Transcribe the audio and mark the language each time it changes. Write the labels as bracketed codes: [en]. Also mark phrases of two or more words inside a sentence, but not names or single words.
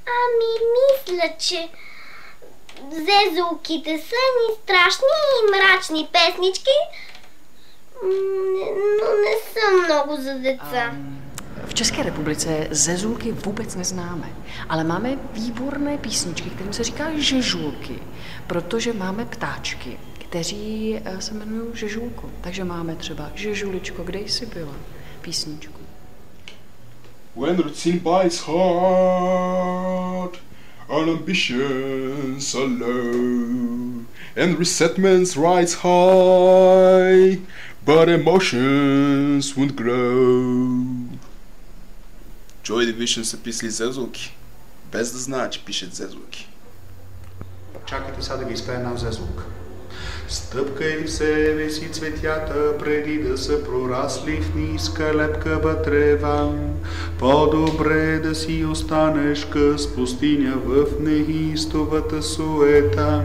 [bg] Мисля, че зезулките са ни страшни и мрачни песнички, но не са много за деца. [cs] V České republice zezulky vůbec neznáme, ale máme výborné písničky, kterým se říká žežulky, protože máme ptáčky, kteří se jmenují žežulko. Takže máme třeba Žežuličko, kde jsi byla? Písničku. [en] When routine bites hard, and ambitions are low, and resentments rise high, but emotions won't grow. [bg] Joy Division са писали зезулки, без да знаят, че пишат зезулки. Чакайте сега да ви изпея една зезулка. Стъпкай в себе си цветята, преди да са прорасли в ниска лепкава трева. По-добре да си останеш къс пустиня в неистовата суета.